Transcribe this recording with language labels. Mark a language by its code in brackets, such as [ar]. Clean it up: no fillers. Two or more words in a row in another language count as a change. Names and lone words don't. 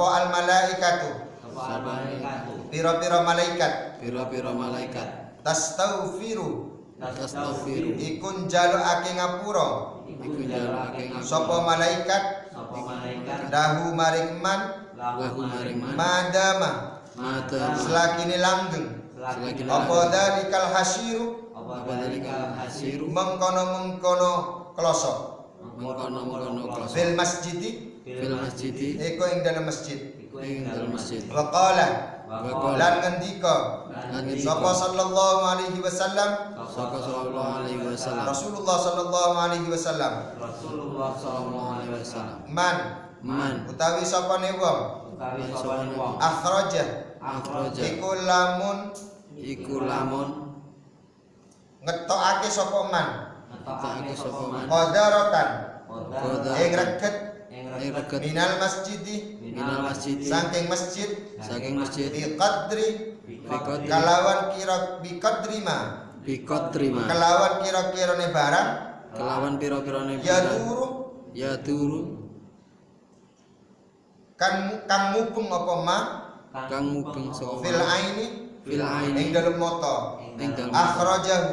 [ar] al malaikatu [jv] pira-pira malaikat tastaghfiru iku njalukake ngapura sapa malaikat lahu maring [ar] man madama [jv] selakine langgeng apa [ar] dalikal hasiru [jv] mengkono kloso [ar] fil masjidi [jv] iku ing dalam masjid. [ar] Wa qala [jv] lan ngendika sapa [ar] sallallahu alaihi wasallam, [jv] Rasulullah [ar] sallallahu alaihi wasallam, [jv] man utawi sapane wong akhraja iku lamun ngetokake sapa man Ngetokake sapa man [ar] qadaratan Qadaratan. [jv] ing reget ing reget [ar] minal masjidi minal masjid [jv] saking masjid saking masjid [ar] bi qadri Biqadri [jv] kalawan kira [ar] bi qadri ma Biqadri ma [jv] kelawan kira-kirane barang kelawan pira-pirane ya barang turu ya turu kang mubeng apa ma kang mubeng saka [ar] fil aini fil [jv] ing [ar] aini [jv] dalem mata ing dalem [ar] akhrajahu